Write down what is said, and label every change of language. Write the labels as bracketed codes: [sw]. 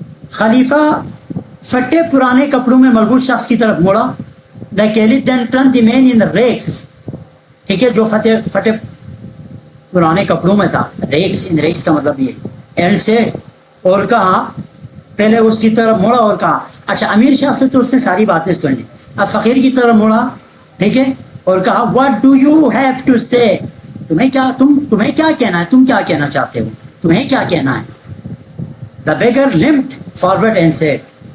[ur] خلیفہ پھٹے پرانے کپڑوں میں ملبوس شخص کی طرف مڑا. [en] The caliph then turned the man in the rags. [ur] ٹھیک ہے، جو پھٹے پرانے کپڑوں میں تھا. ریگس ان ریگس کا مطلب یہ. [en] and said [ur] اور کہا، پہلے اس کی طرف مڑا اور کہا. اچھا امیر شخص سے تو اس نے ساری باتیں سن لی. اب فقیر کی طرف مڑا، ٹھیک ہے، اور کہا [en] what do you have to say؟ [ur] تمہیں کیا کہنا ہے؟ تم کیا کہنا چاہتے ہو؟ تمہیں کیا کہنا ہے؟ [en] The beggar limped forward and said.